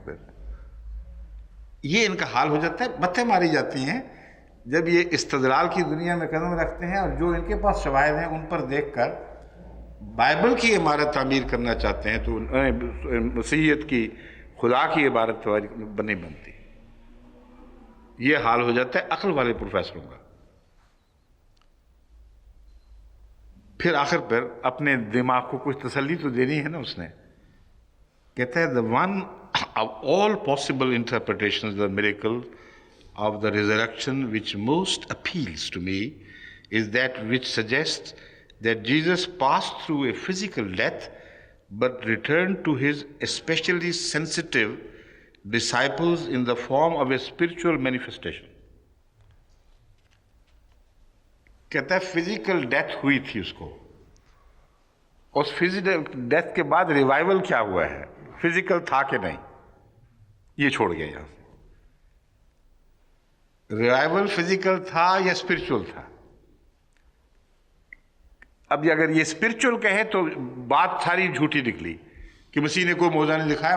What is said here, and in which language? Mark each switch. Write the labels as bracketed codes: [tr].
[ur] پھر یہ ان کا حال ہو جاتا ہے. متھے ماری جاتی ہیں جب یہ استدلال کی دنیا میں قدم رکھتے ہیں، اور جو ان کے پاس شواہد ہیں ان پر دیکھ کر بائبل کی عمارت تعمیر کرنا چاہتے ہیں، تو مسیحیت کی خدا کی عبارت نہیں بنتی. یہ حال ہو جاتا ہے عقل والے پروفیسروں کا. پھر آخر پر اپنے دماغ کو کچھ تسلی تو دینی ہے نا اس نے. کہتا ہے [en] the one of all possible interpretations of the miracle of the resurrection which most appeals to me is that which suggests that Jesus passed through a physical death but returned to his especially sensitive disciples in the form of a spiritual manifestation. [ur] کہتا ہے physical death ہوئی تھی اس کو، اس physical death کے بعد revival کیا ہوا ہے، فزیکل تھا کہ نہیں، یہ چھوڑ گیا یہاں سے. ریوائول فزیکل تھا یا اسپرچول تھا؟ اب اگر یہ اسپرچول کہے تو بات ساری جھوٹی نکلی کہ مسیح نے کوئی معجزہ نہیں دکھایا.